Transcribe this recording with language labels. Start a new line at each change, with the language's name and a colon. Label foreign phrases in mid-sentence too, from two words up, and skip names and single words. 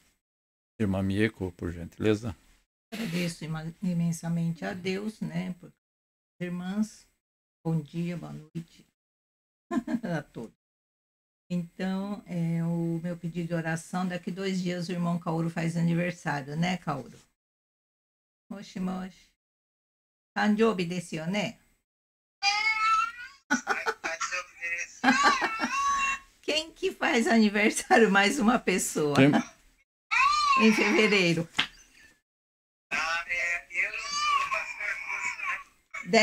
Portuguese: Irmã Mieko, por gentileza. Agradeço imensamente a Deus, né? Por irmãs. Bom dia, boa noite a todos. Então, o meu pedido de oração, daqui 2 dias o irmão Kaoru faz aniversário, né, Kaoru?
Japanese: もしもし. 誕生日ですよね?
Portuguese: Quem que faz faz aniversário mais uma pessoa? Quem? Em fevereiro. Eu sou pastor Curso, né?